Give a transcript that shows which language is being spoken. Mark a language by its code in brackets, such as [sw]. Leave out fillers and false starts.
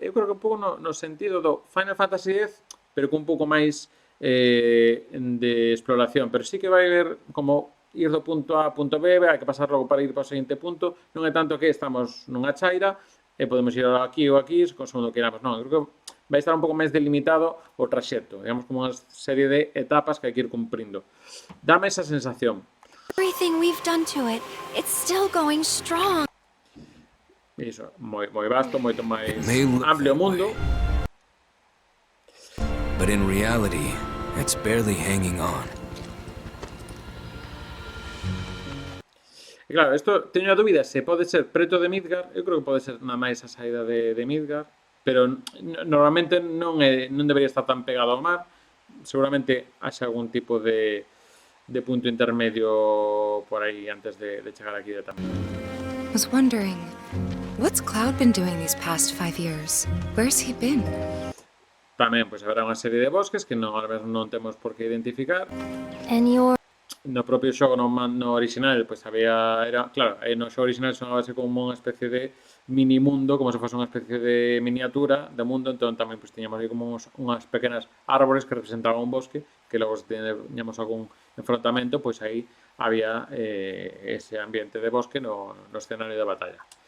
[gl] Eu creo que un pouco no sentido do Final Fantasy X, pero con un pouco máis de exploración, pero sí que vai haber como ir do punto A a punto B, hai que pasar logo para ir para o seguinte punto, non é tanto que estamos nunha chaira e podemos ir aquí ou aquí, segundo que queramos, non, creo que vai estar un pouco máis delimitado o traxecto, digamos como unha serie de etapas que hai que ir cumprindo. Dame esa sensación. [en] Everything we've done to it, it's still going strong. [gl] Iso, moi vasto, moito máis [en] May look [gl] amplio o [en] that [gl] mundo. [en] But in reality, it's barely hanging on. [gl] E claro, isto teño a dúbida se pode ser preto de Midgard, eu creo que pode ser nada máis a saída de Midgard, pero normalmente non debería estar tan pegado ao mar, seguramente haxe algún tipo de punto intermedio por aí antes de chegar aquí directamente. [en] Was wondering, what's Cloud been doing these past 5 years? Where's he been? [gl] Tamén, pois, haberá unha serie de bosques que non temos por que identificar. [en] And you're [gl] No propio xogo, no original, pois claro, no xogo original sonabase como unha especie de mini mundo, como se fose unha especie de miniatura do mundo, entón tamén pois tiñamos aí como unhas pequenas árbores que representaban un bosque, que logo se tiñamos algún enfrontamento, pois aí había ese ambiente de bosque no escenario de batalla.